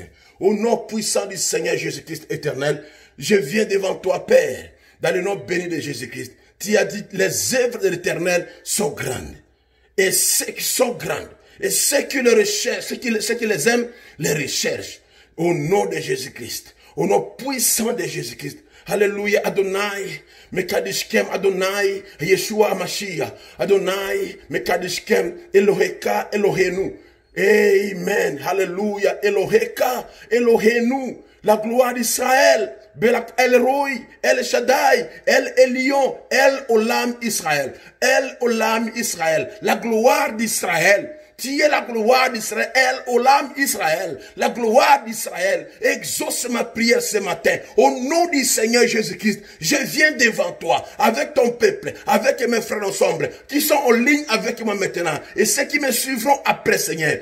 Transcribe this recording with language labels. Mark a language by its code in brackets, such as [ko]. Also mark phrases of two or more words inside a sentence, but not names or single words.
[fr] Au nom puissant du Seigneur Jésus-Christ éternel, je viens devant toi, Père, dans le nom béni de Jésus-Christ. Tu as dit, les œuvres de l'Éternel sont grandes. Et ceux qui sont grandes, et ceux qui les recherchent, ceux qui les aiment, les recherchent. Au nom de Jésus-Christ. Au nom puissant de Jésus-Christ. Alléluia, [he] אדוני, מקדשכם, אדוני, ישוע משיח, אדוני, מקדשכם, אלוהיך, אלוהינו. אמן, הללויה, אלוהיך, אלוהינו, [fr] la gloire d'Israël, Belak El Roi, [he] אל שדי, אל עליון, אל עולם ישראל, אל עולם ישראל, [fr] la gloire d'Israël. Tu es la gloire d'Israël, El Olam Israël, la gloire d'Israël. Exauce ma prière ce matin. Au nom du Seigneur Jésus-Christ, je viens devant toi, avec ton peuple, avec mes frères ensemble, qui sont en ligne avec moi maintenant, et ceux qui me suivront après, Seigneur.